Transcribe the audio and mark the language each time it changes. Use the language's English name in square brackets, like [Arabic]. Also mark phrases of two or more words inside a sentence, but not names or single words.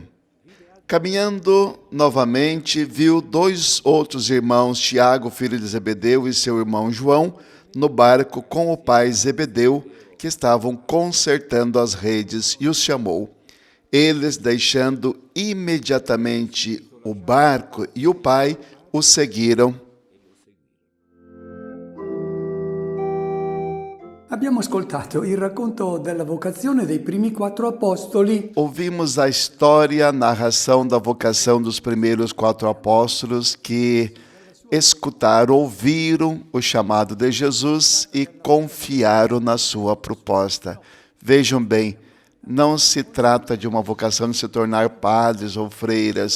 [Portuguese] Caminhando novamente, viu dois outros irmãos, Tiago, filho de Zebedeu, e seu irmão João, no barco com o pai Zebedeu, que estavam consertando as redes, e os chamou. Eles, deixando imediatamente o barco e o pai, o seguiram. [Italian] Abbiamo ascoltato il racconto della vocazione dei primi 4 apostoli. [Portuguese] Ouvimos a história, a narração da vocação dos primeiros 4 apóstolos que escutaram, ouviram o chamado de Jesus e confiaram na sua proposta. Vejam bem, não se trata de uma vocação de se tornar padres ou freiras.